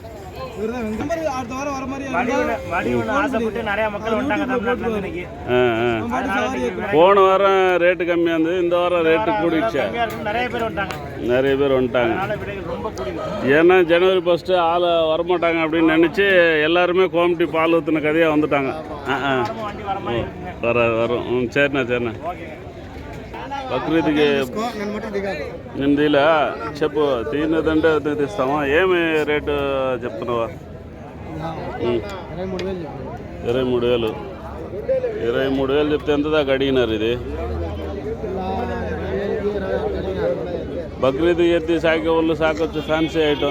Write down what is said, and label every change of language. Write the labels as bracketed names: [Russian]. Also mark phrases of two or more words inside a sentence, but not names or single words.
[Tamil] போன வாரம் ரேட்டு கம்மியாக இருந்தது, இந்த வாரம் ரேட்டு கூடிடுச்சா? நிறைய பேர் வந்துட்டாங்க. ஏன்னா ஜனவரி 1 ஆள் வரமாட்டாங்க அப்படின்னு நினச்சி எல்லாருமே கோமட்டி பால் ஊற்றின கதையாக வந்துட்டாங்க. வரும். சரிண்ணா. [Telugu] బక్రీద్కి నిందిలా చెప్పు తిన్నదంటే తీస్తావా? ఏమి రేటు చెప్తున్నావా? 23,000. 23,000 చెప్తే ఎంత దాకా అడిగినారు? ఇది బక్రీద్ ఎత్తి సాకే వాళ్ళు సాకొచ్చు, [English] fancy item.